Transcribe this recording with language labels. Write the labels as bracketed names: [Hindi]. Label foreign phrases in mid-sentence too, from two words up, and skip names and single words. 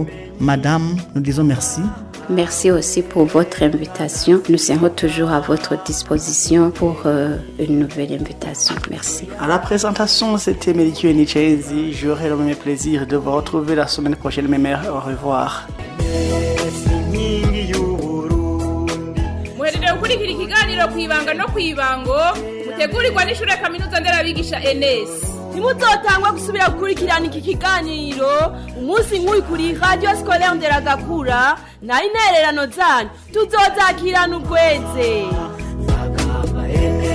[French] Madame, nous disons merci. Merci aussi pour votre invitation. Nous serons toujours à votre disposition pour une nouvelle invitation. Merci. À la présentation, c'était Melikio Nichezi. J'aurai le même plaisir de vous retrouver la semaine prochaine. Mes mères, au revoir. [Rundi] muhejeje gukurikira ikiganiro kwibanga no kwibango mutegurirwa n'ishure kaminuza nderabigisha Enes. Ntimuzotangwa gusubira gukurikirana iki kiganiro umunsi nk'uyu kuri Radio Scolaire Nderagakura na intererano zanyu tuzozakirana ubweze.